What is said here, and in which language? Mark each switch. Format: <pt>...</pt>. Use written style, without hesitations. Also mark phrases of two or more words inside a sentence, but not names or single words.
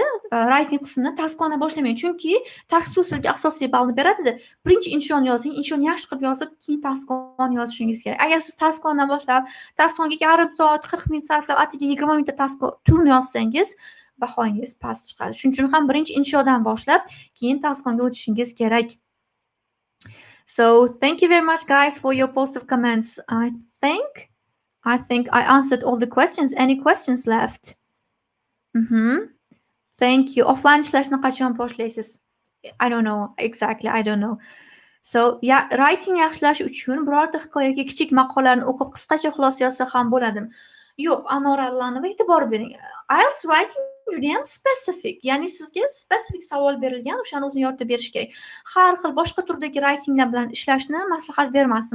<uz>Writing qismini task 1dan boshlamang, chunki task 2 sizga asosiy ballni beradi-da. Birinchi inshoni yozing, inshoni yaxshi qilib yozib, keyin task 1 yozishingiz kerak. Agar siz task 1dan boshlab, task 1ga yarim soat, 40 minut sarflab, atigi 20 minutda task 2ni yozsangiz, bahoyingiz past chiqadi. Shuning uchun ham birinchi inshodan boshlab, keyin task 1ga o'tishingiz kerak.</uz> <en>So, thank you very much, guys, for your positive comments. I think I answered all the questions. Any questions left? Thank you.</en> <uz>Offline ishlashni qachon boshlaysiz?</uz> <en>I don't know. Exactly. I don't know.</en> <uz>So, writing yaxshilash uchun birorta hikoyaga kichik maqolalarni o'qib qisqacha xulosa yozsa ham bo'ladi. Yo'q, Anoralarni e'tibor bering. IELTS writing juda ham specific. Ya'ni sizga specific savol berilgan, o'shani o'zini yoritib berish kerak. Har xil boshqa turdagi writinglar bilan ishlashni maslahat bermasdim.</uz>